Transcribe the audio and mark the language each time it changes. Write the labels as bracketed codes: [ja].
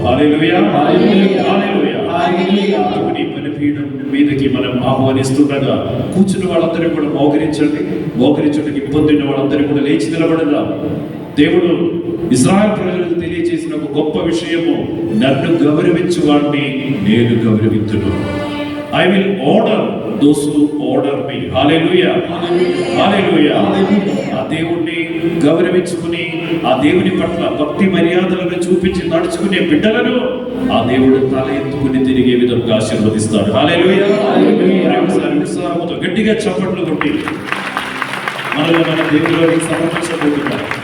[te] హల్లెలూయా, హల్లెలూయా, హల్లెలూయా, హల్లెలూయా. దేవుని బలిపీఠం మీదకి మనం ఆహ్వానిస్తుండగా కూర్చున్న వాళ్ళందరూ కూడా మోకరించడానికి ఇబ్బంది ఉన్న వాళ్ళందరూ కూడా లేచి నిలబడగా, దేవుడు ఇశ్రాయేలు ప్రజలకు తెలియజేసిన ఒక గొప్ప విషయము, నన్ను గౌరవించు వాడిని నేను గౌరవించును. [en] I will order those who order me. Hallelujah, hallelujah. [te] ఆ దేవుణ్ణి గౌరవించుకుని ఆ దేవుని పట్ల భక్తి మర్యాదలను చూపించి నడుచుకునే బిడ్డలను ఆ దేవుడు తల ఎత్తుకుని తిరిగే విధంగా ఆశీర్వదిస్తాడు. హల్లెలూయా, హల్లెలూయా. ఉత్సాహంతో గట్టిగా చప్పట్లు కొట్టి మనలో మన దేవుడికి సమర్పించబోతున్నాం.